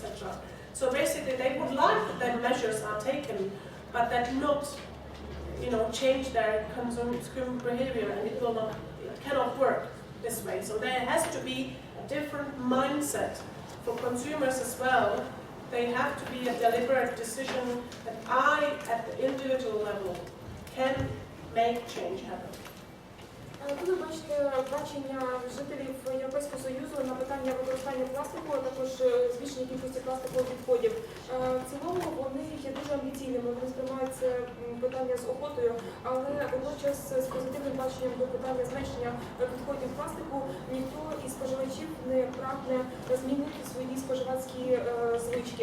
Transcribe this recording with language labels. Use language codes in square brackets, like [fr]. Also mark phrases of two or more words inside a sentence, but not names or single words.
[en] So basically they would like that measures are taken, but that not change their consumer behavior, and it cannot work this way. So there has to be a different mindset for consumers as well. They have to be a deliberate decision that I, at the individual level, can make change happen. [uk] Тут ви бачите бачення жителів Європейського Союзу на питання використання пластику, а також збільшення кількості пластикових відходів. В цілому вони є дуже амбіційними, вони сприймають це питання з охотою, але водночас з позитивним баченням до питання зменшення відходів пластику ніхто із споживачів не прагне змінити свої споживацькі звички.